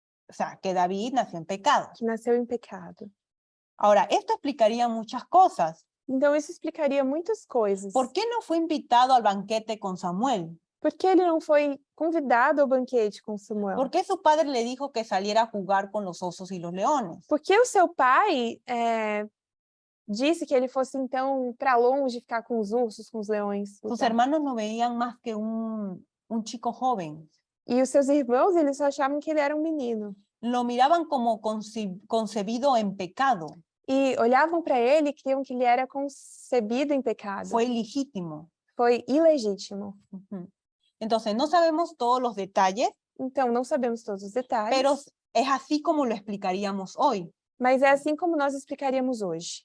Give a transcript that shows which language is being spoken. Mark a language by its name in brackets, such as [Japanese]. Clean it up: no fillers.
[Spanish] O sea, que David nació en pecado. [Portuguese] que nasceu em pecado. [Spanish] Ahora, esto explicaría muchas cosas. [Portuguese] Então, isso explicaria muitas coisas. [Spanish] ¿Por qué no fue invitado al banquete con Samuel? [Portuguese] Por que ele não foi convidado ao banquete com Samuel? [Spanish] ¿Por qué su padre le dijo que saliera a jugar con los osos y los leones? [Portuguese] Porque o seu pai disse que ele fosse, então, para longe ficar com os ursos, com os leões. [Spanish] Sus [Portuguese] lutar. [Spanish] hermanos no veían más que un chico joven. [Portuguese] E os seus irmãos, eles só achavam que ele era um menino. [Spanish] Lo miraban como concebido en pecado. [Portuguese] E olhavam para ele e criam que ele era concebido em pecado. [Spanish] Fue ilegítimo. [Portuguese] Foi ilegítimo. Ujú. [Spanish] Entonces, no sabemos todos los detalles, [Portuguese] Então, não sabemos todos os detalhes, [Spanish] pero es así como lo explicaríamos hoy. [Portuguese] mas é assim como nós explicaríamos hoje.